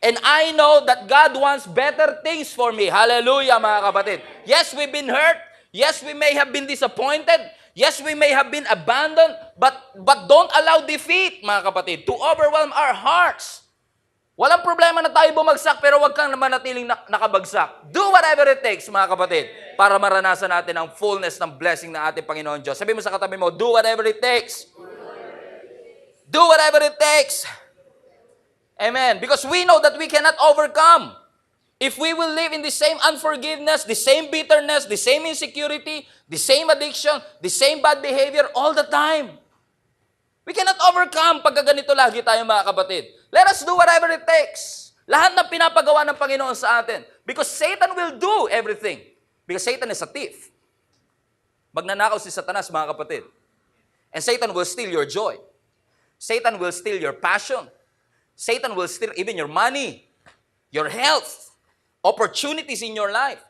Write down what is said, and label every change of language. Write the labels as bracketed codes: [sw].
[en] And I know that God wants better things for me. [tl] Hallelujah, mga kapatid. [en] Yes, we've been hurt. Yes, we may have been disappointed. Yes, we may have been abandoned. But don't allow defeat, [tl] mga kapatid, [en] to overwhelm our hearts. [tl] Walang problema na tayo bumagsak, pero wag kang manatiling nakabagsak. [en] Do whatever it takes, [tl] mga kapatid, para maranasan natin ang fullness ng blessing ng ating Panginoon Diyos. Sabi mo sa katabi mo, [en] do whatever it takes. Do whatever it takes. Amen. Because we know that we cannot overcome if we will live in the same unforgiveness, the same bitterness, the same insecurity, the same addiction, the same bad behavior all the time. We cannot overcome [tl] pag ganito lagi tayo, mga kapatid. [en] Let us do whatever it takes. [tl] Lahat ng pinapagawa ng Panginoon sa atin. [en] Because Satan will do everything. Because Satan is a thief. [tl] Magnanakaw si Satanas, mga kapatid. [en] And Satan will steal your joy. Satan will steal your passion. Satan will steal even your money, your health, opportunities in your life.